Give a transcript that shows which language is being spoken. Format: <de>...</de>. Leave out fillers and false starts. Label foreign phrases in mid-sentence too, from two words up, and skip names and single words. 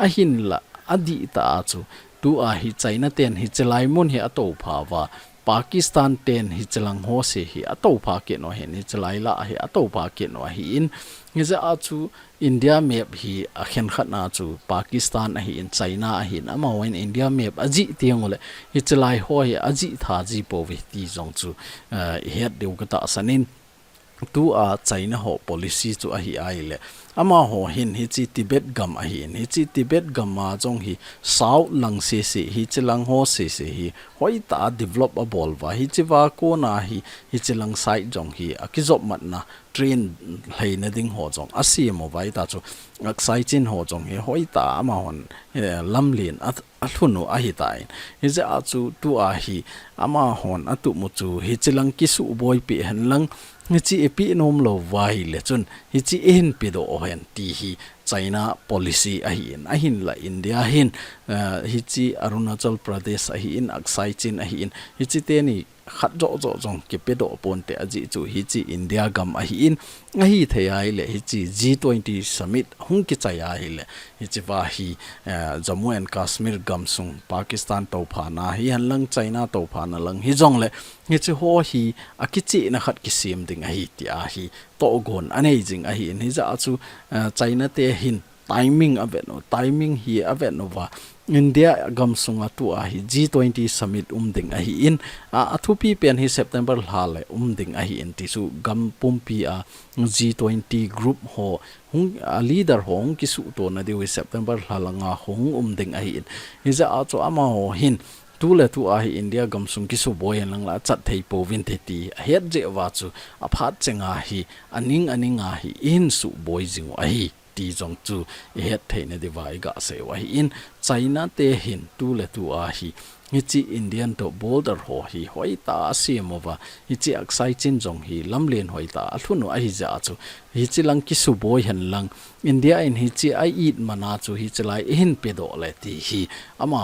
<tcz>hin la adi ta chu tu a hi China ten hi chelai mun hi ato phawa Pakistan ten hi chelang ho se hi ato pha ke no hen hi chelai la hi ato pha ke no hi in nge za a chu India map hi a khen khat na chu Pakistan a hi in China a hi ama wen India map aji tiang le hi chelai ho hi aji tha ji po vi ti jong chu het deu ka ta sanin tu a China ho policy chu a hi ai le ama ho hin hi chi Tibet gam a hin hi chi Tibet gam ma jong hi sau lang se se hi chilang ho se se hi hoi ta develop a bol wa hi chi wa ko na hi chilang sai jong hi a ki job mat na train hlei na ding ho jong a si mo vai ta chu ak sai chin ho jong hi hoi ta ama hon lam lin a thunu a hi tai hi ja a chu tu a hi ama hon atu mu chu hi chilang ki su boi pi han lang hi chi epi nom lo vai le chun hi chi en pi do hen ti hi China policy a hin la India hin hi chi Arunachal Pradesh a hi in aksai chin a hi in hi chi te ni khat jo jong ke pe do pon te aji chu hi chi India gam a hi in a hi thei le hi chi</tcz> <en>G20 summit</en> <tcz>hung ki chai ai le hi chi wa hi Jammu and Kashmir gam sung Pakistan to pha na hi han lang China to pha na lang hi jong le hi chi ho hi a ki chi na khat ki sim ding a hi ti a hi to gon anei jing a hi in hi za chu China te hin timing timing hi aveno wa India gam sunga tu a hi</tcz> <en>G20 summit</en> <tcz>ding a hi in a thu pi pen hi September hale ding a hi in ti su gam pumpi a</tcz> <en>G20 group</en> <tcz>ho hung a leader hong ki su to na de September halanga hong ding a hi in iza a cho ama ho hin tu le tu a hi India gam sung ki su boy lang la chat thei po vin the ti het je wa chu a phat chenga hi aning a hi in su boy jing a hi ti jong chu het thei na de vai ga se wa hi in China te hin tu le tu a hi hi chi Indian to border ho hi hoi ta siamova hi chi aksai chin jong hi lamlen hoi ta thunu a hi ja chu hi chi lang ki su boy han lang India in hi chi ai eat mana chu hi chlai hin pe do le ti hi ama</tcz>